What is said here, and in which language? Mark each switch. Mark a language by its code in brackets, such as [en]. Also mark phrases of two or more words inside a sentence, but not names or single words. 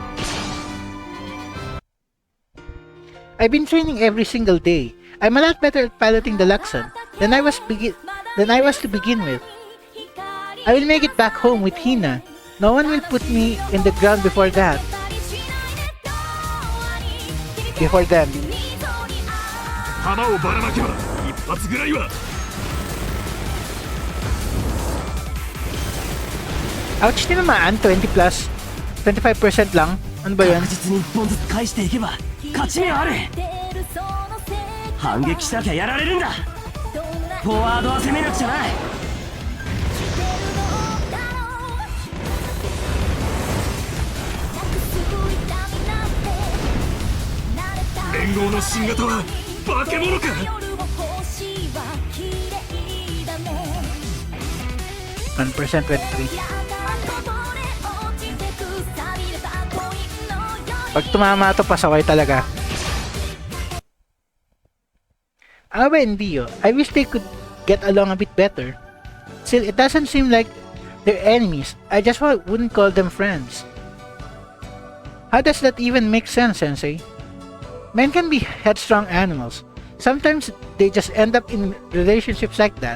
[en] I've been training every single day. I'm a lot better at piloting the Luxon than I was to begin with. I will make it back home with Hina. No one will put me in the ground before that. Before them. [ja] 弾をばらまけば一発ぐらいは。 [tl] Ouch, tinamaan. 20 plus. 25% lang. Ano ba yun? [ja] 確実に一本ずつ返していけば勝ち目はある。反撃しなきゃやられるんだ。フォワードは攻めなくちゃな。連合の新型は化け物か。 [tl] 1% 23. Pag tumama to, pasaway talaga. [en] Awa and Dio, I wish they could get along a bit better. Still, it doesn't seem like they're enemies. I just wouldn't call them friends. How does that even make sense, Sensei? Men can be headstrong animals. Sometimes they just end up in relationships like that.